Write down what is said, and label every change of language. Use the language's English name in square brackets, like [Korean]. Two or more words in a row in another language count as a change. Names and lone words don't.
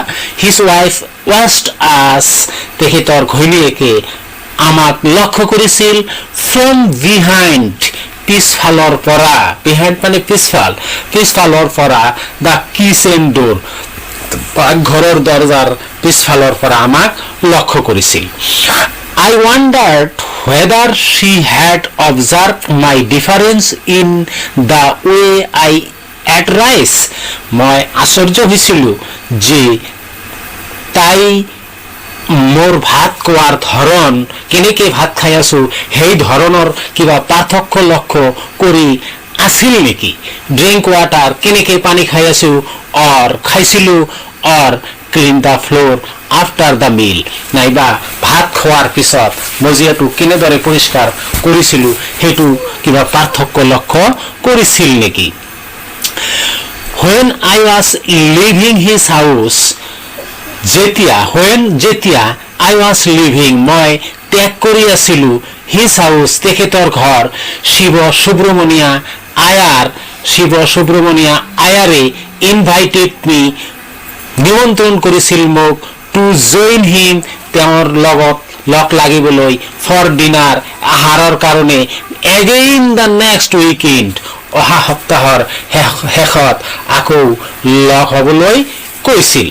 [English] his wife watched us, [Assamese] তেখেতৰ ঘৈণীয়েকে আমাক লক্ষ্য কৰিছিল। [English] from behind, [Assamese] পিছফালৰ পৰা, বিহাইণ্ড মানে পিছফাল, পিছফালৰ পৰা, [English] the kitchen door, [Assamese] ঘৰৰ দৰজাৰ পিছফালৰ পৰা আমাক লক্ষ্য কৰিছিল। [English] I wondered whether she had observed my difference in the way I ate rice. [Assamese] মই আশ্চৰ্য হৈছিলোঁ যে তাই মোৰ ভাত খোৱাৰ ধৰণ, কেনেকে ভাত খাই আছো সেই ধৰণৰ কিবা পাৰ্থক্য লক্ষ্য কৰি আছিল নেকি। [English] drink water, [Assamese] কেনেকে পানী খাই আছো, অৰ খাইছিলোঁ, [English] or clean the floor after the meal, [Assamese] নাইবা ভাত খোৱাৰ পিছত মজিয়াটো কেনেদৰে পৰিষ্কাৰ কৰিছিলোঁ সেইটো কিবা পাৰ্থক্য লক্ষ্য কৰিছিল নেকি। [English] When I was leaving his house, যেতিয়া I was leaving, [Assamese] মই ত্যাগ কৰি আছিলোঁ, [English] his house, [Assamese] তেখেতৰ ঘৰ, শিৱ সুব্ৰমণিয়া আয়াৰে [English] invited me, [Assamese] নিমন্ত্ৰণ কৰিছিল মোক, [English] to join him, [Assamese] তেওঁৰ লগত লগ লাগিবলৈ, [English] for dinner, [Assamese] আহাৰৰ কাৰণে, [English] again the next weekend, [Assamese] অহা সপ্তাহৰ শেষত আকৌ লগ হ'বলৈ কৈছিল।